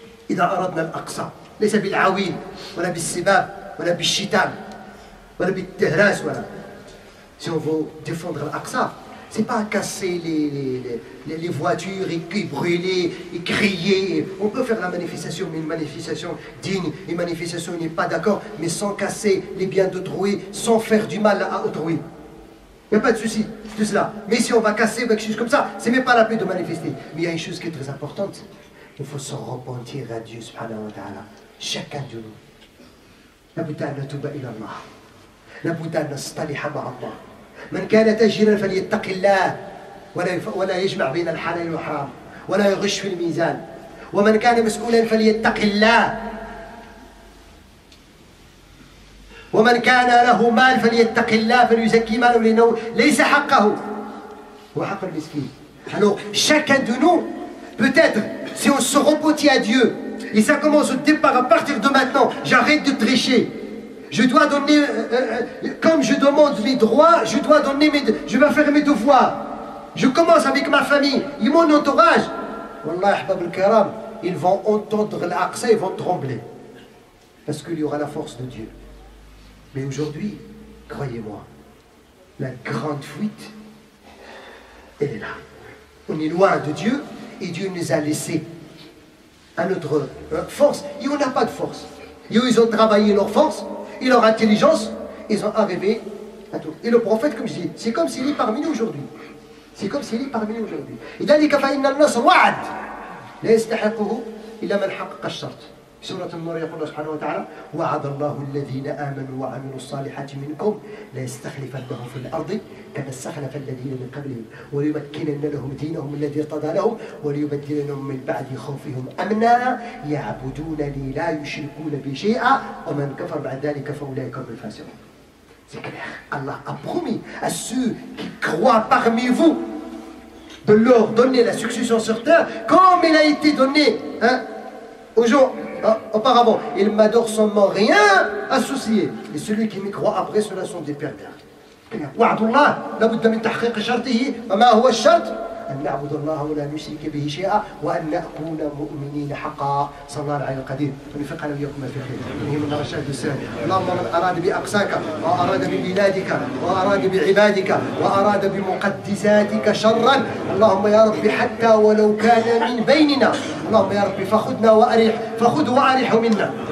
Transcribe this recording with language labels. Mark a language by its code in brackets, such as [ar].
[ar] إذا أردنا الأقصى ليس بالعويل ولا بالسباب ولا بالشتام ولا بالتهراس ولا. [fr] Si on veut défendre l'Aqsa, c'est pas casser les voitures et brûler et crier. On peut faire la manifestation, mais une manifestation digne, une manifestation où on n'est pas d'accord, mais sans casser les biens d'autrui, sans faire du mal à autrui. Il n'y a pas de souci de cela. Mais si on va casser quelque chose comme ça, c'est même pas la peine de manifester. Mais il y a une chose qui est très importante. Il faut se repentir à Dieu subhanahu wa ta'ala. Chacun de nous. [ar] لابد أن نتوب إلى الله. لابد أن نصطلح مع الله. من كان تاجرا فليتق الله ولا يجمع بين الحلال والحرام ولا يغش في الميزان. ومن كان مسؤولا فليتق الله. ومن كان له مال فليتق الله فليزكي ماله لأنه ليس حقه هو حق المسكين. [fr] Alors chacun de nous, peut-être, si on se repentit à Dieu, et ça commence au départ, à partir de maintenant, j'arrête de tricher. Je dois donner, comme je demande mes droits, je dois donner je vais faire mes devoirs. Je commence avec ma famille et mon entourage. Wallah, [ar] ahbab al-kiram, [fr] ils vont entendre l'Aqsa, ils vont trembler. Parce qu'il y aura la force de Dieu. Mais aujourd'hui, croyez-moi, la grande fuite, elle est là. On est loin de Dieu et Dieu nous a laissé à notre force. Et on n'a pas de force. Ils ont travaillé leur force et leur intelligence, ils sont arrivés à tout. Et le prophète, comme je dis, c'est comme s'il est parmi nous aujourd'hui. C'est comme s'il est parmi nous aujourd'hui. [ar] لذلك فإن النصر وعد لا يستحقه إلا من حقق الشرط. في سورة النور يقول الله سبحانه وتعالى: وعد الله الذين آمنوا وعملوا الصالحات منكم ليستخلفنهم في الأرض كما استخلف الذين من قبلهم وليمكنن لهم دينهم الذي ارتضى لهم وليبدلنهم من بعد خوفهم أمنا يعبدونني لا يشركون بي شيئا ومن كفر بعد ذلك فأولئك هم الفاسقون. [fr] C'est clair. Allah a promis à ceux qui croient parmi vous de leur donner la succession sur terre comme il a été donné aux gens auparavant. Il m'adore sans rien associé. Et celui qui me croit après, ceux-là sont des pervers. [ar] وعد الله لابد من تحقيق شرطه. وما هو الشرط؟ أن نعبد الله ولا نشرك به شيئا وأن نكون مؤمنين حقا. صلى الله عليه القدير ونفقنا وإياكم في خير ونهمنا رشاد السلام. اللهم من أراد بأقصاك وأراد ببلادك وأراد بعبادك وأراد بمقدساتك شرا اللهم يا رب حتى ولو كان من بيننا اللهم يا رب فخذنا وأريح فخذ وأريح منا.